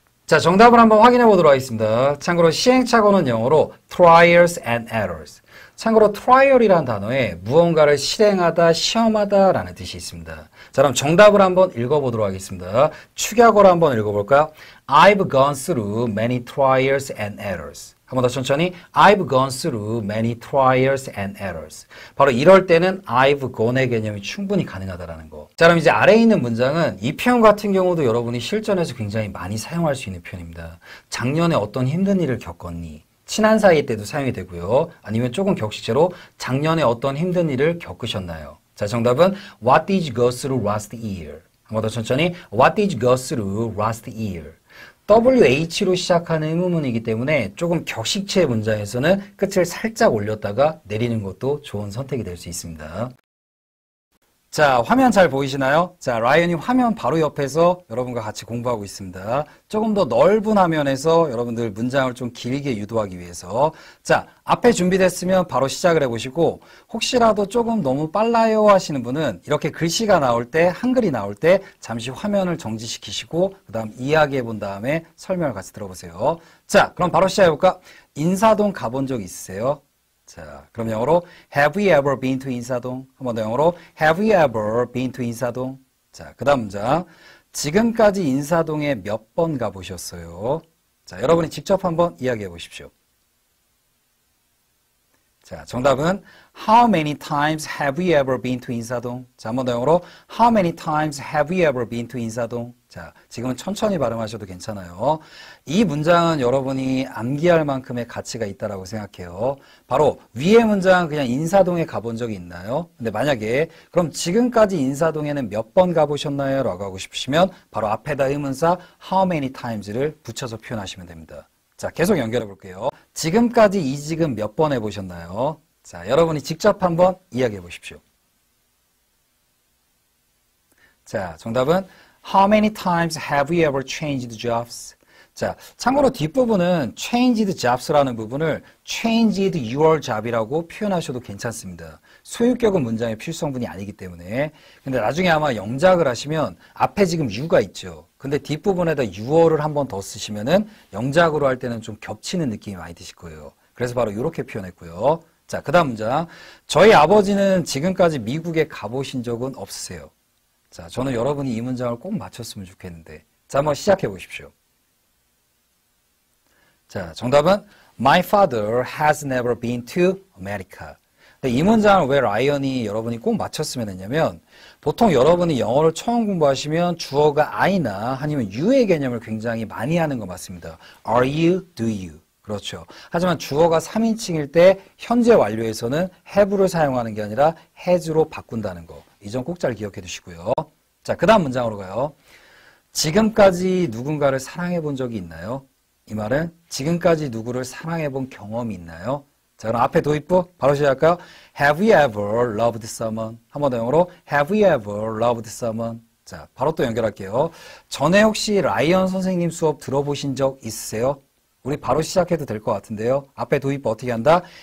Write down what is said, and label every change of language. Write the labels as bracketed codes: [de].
[ko] 자, 정답을 한번 확인해 보도록 하겠습니다. 참고로 시행착오는 영어로 [en] trials and errors. [ko] 참고로 trial이라는 단어에 무언가를 실행하다, 시험하다 라는 뜻이 있습니다. 자, 그럼 정답을 한번 읽어보도록 하겠습니다. [en] 축약어로 한번 읽어볼까요? I've gone through many trials and errors. [ko] 한 번 더 천천히. [en] I've gone through many trials and errors. [ko] 바로 이럴 때는 I've gone의 개념이 충분히 가능하다라는 거. 자, 그럼 이제 아래에 있는 문장은 이 표현 같은 경우도 여러분이 실전에서 굉장히 많이 사용할 수 있는 표현입니다. 작년에 어떤 힘든 일을 겪었니? 친한 사이 때도 사용이 되고요. 아니면 조금 격식체로 작년에 어떤 힘든 일을 겪으셨나요? [en] 자, 정답은 What did you go through last year? [ko] 한 번 더 천천히. [en] What did you go through last year? [ko] WH로 시작하는 의문문이기 때문에 조금 격식체 문장에서는 끝을 살짝 올렸다가 내리는 것도 좋은 선택이 될 수 있습니다. 자, 화면 잘 보이시나요? 자, 라이언이 화면 바로 옆에서 여러분과 같이 공부하고 있습니다. 조금 더 넓은 화면에서 여러분들 문장을 좀 길게 유도하기 위해서. 자, 앞에 준비됐으면 바로 시작을 해보시고, 혹시라도 조금 너무 빨라요 하시는 분은 이렇게 글씨가 나올 때, 한글이 나올 때 잠시 화면을 정지시키시고, 그 다음 이야기해 본 다음에 설명을 같이 들어보세요. 자, 그럼 바로 시작해볼까? 인사동 가본 적 있으세요? [en] 자, 그럼 영어로 Have you ever been to 인사동? [ko] 한 번 더 영어로 [en] Have you ever been to [ko] 인사동? 자, 그 다음 문장. 지금까지 인사동에 몇 번 가보셨어요? 자, 여러분이 직접 한번 이야기해 보십시오. [en] 자, 정답은 How many times have you ever been to 인사동? 자, 한 번 더 영어로 How many times have you ever been to 인사동? [ko] 자, 지금은 천천히 발음하셔도 괜찮아요. 이 문장은 여러분이 암기할 만큼의 가치가 있다라고 생각해요. 바로 위의 문장 그냥 인사동에 가본 적이 있나요? 근데 만약에 그럼 지금까지 인사동에는 몇 번 가보셨나요? 라고 하고 싶으시면 바로 앞에다 의문사 [en] How many times [ko] 를 붙여서 표현하시면 됩니다. 자, 계속 연결해 볼게요. 지금까지 이직은 몇 번 해보셨나요? 자, 여러분이 직접 한번 이야기해 보십시오. [en] 자, 정답은 How many times have you ever changed jobs? [ko] 자, 참고로 뒷부분은 changed jobs라는 부분을 [en] changed your job [ko] 이라고 표현하셔도 괜찮습니다. 소유격은 문장의 필수성분이 아니기 때문에. 근데 나중에 아마 영작을 하시면 앞에 지금 you가 있죠. 근데 뒷부분에다 you를 한 번 더 쓰시면은 영작으로 할 때는 좀 겹치는 느낌이 많이 드실 거예요. 그래서 바로 이렇게 표현했고요. 자, 그 다음 문장. 저희 아버지는 지금까지 미국에 가보신 적은 없으세요. 자, 저는 여러분이 이 문장을 꼭 맞췄으면 좋겠는데. 자, 한번 시작해 보십시오. [en] 자, 정답은 My father has never been to America. [ko] 근데 이 문장을 왜 라이언이 여러분이 꼭 맞췄으면 했냐면 보통 여러분이 영어를 처음 공부하시면 주어가 I나 아니면 you의 개념을 굉장히 많이 하는 거 맞습니다. [en] Are you, do you. 그렇죠. [ko] 하지만 주어가 3인칭일 때 현재 완료에서는 have를 사용하는 게 아니라 has로 바꾼다는 거. 이 점 꼭 잘 기억해 두시고요. 자, 그 다음 문장으로 가요. 지금까지 누군가를 사랑해 본 적이 있나요? 이 말은 지금까지 누구를 사랑해 본 경험이 있나요? 자, 그럼 앞에 도입부 바로 시작할까요? [en] Have you ever loved someone? 한 번 더 영어로 Have you ever loved someone? [ko] 자, 바로 또 연결할게요. 전에 혹시 라이언 선생님 수업 들어보신 적 있으세요? 우리 바로 시작해도 될 것 같은데요. 앞에 도입부 어떻게 한다?